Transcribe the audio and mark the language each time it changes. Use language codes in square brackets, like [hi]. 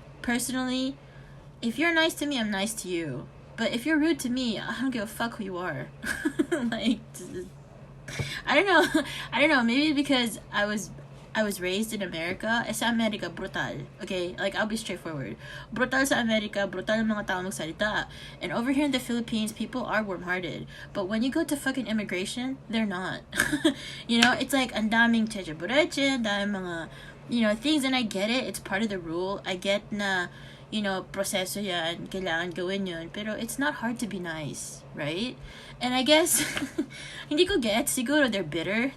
[en] Personally, if you're nice to me, I'm nice to you. But if you're rude to me, I don't give a fuck who you are. Like, I don't know, maybe because I was raised in America. [tl] Sa America, brutal. [en] Okay? Like, I'll be straightforward. [tl] Brutal sa America, brutal ang mga tao magsalita. [en] And over here in the Philippines, people are warm-hearted. But when you go to fucking immigration, they're not. You know, it's like, [tl] ang daming cheche-bureche, daming mga, [en] you know, things, and I get it. It's part of the rule. I get [tl] na, you know, proseso yan, kailangan gawin yun. [en] Pero it's not hard to be nice, right? And I guess, [tl] hindi ko get, siguro [en] they're bitter.